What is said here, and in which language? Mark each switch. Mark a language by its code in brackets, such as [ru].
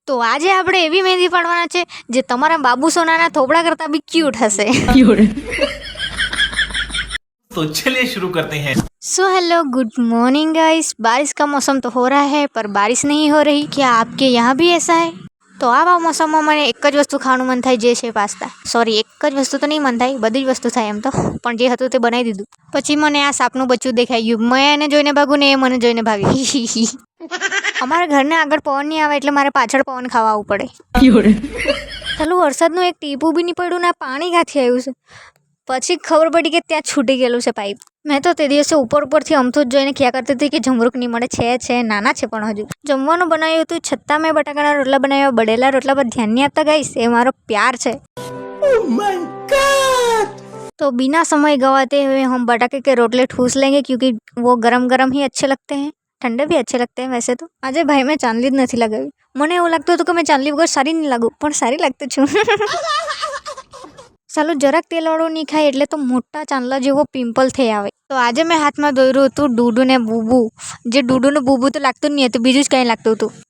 [gu] તો આજે આપણે એવી મહેંદી પાડવાના છે જે તમારા બાબુ સોનાના થોબડા કરતા બી ક્यूट હશે। [hi] तो चलिए शुरू करते हैं। So hello good morning guys. बारिश का मौसम तो हो रहा है पर बारिश नहीं हो रही। क्या आपके यहाँ भी ऐसा है? [gu] તો આવા મોસમમાં મને એક જ વસ્તુ ખાવાનું મન થાય, જે છે પાસ્તા। સોરી, એક જ વસ્તુ તો નહીં મન થાય, બધી જ વસ્તુ થાય એમ તો, પણ જે હતું તે બનાવી દીધું। પછી મને આ સાપનું બચ્ચું દેખાઈ ગયું, મેં એને જોઈને ભાગું ને એ મને જોઈને ભાગી। અમારા ઘરને આગળ પવન નહીં આવે એટલે મારે પાછળ પવન ખાવા આવવું પડે। ચાલુ વરસાદનું એક ટીપું બી નહીં પડ્યું ને પાણી ક્યાંથી આવ્યું છે। પછી ખબર પડી કે ત્યાં છૂટી ગયેલું છે પાઇપ। મેં તો તે દિવસે ઉપરથી અમથું જ જોઈને ખ્યા કરતી હતી કે જમરૂક નહીં મળે। છે નાના છે પણ હજુ જમવાનું બનાવ્યું હતું, છતાં મેં બટાકાના રોટલા બનાવ્યા। બળેલા રોટલા પર ધ્યાન નહીં આપતા ગાઈસ, એ મારો પ્યાર છે। [hi] तो बिना समय गवाते हुए हम बटाके के रोटले ठूस लेंगे, क्योंकि वो गरम गरम ही अच्छे लगते हैं, ठंडे भी अच्छे लगते हैं वैसे तो। [gu] આજે ભાઈ મેં ચાંદલી જ નથી લગાવી। મને એવું લાગતું હતું કે મેં ચાંદલી વગર સારી નહીં લાગુ, પણ સારી લાગતું છું। સાલું જરાક તેલવાળું નહીં ખાય એટલે તો મોટા ચાંદલા જેવો પિમ્પલ થઈ આવે। તો આજે મેં હાથમાં દોર્યું હતું ડૂડુ ને બૂબુ, જે ડૂડુનું બૂબુ તો લાગતું જ નહીં હતું, બીજું જ કંઈ લાગતું હતું।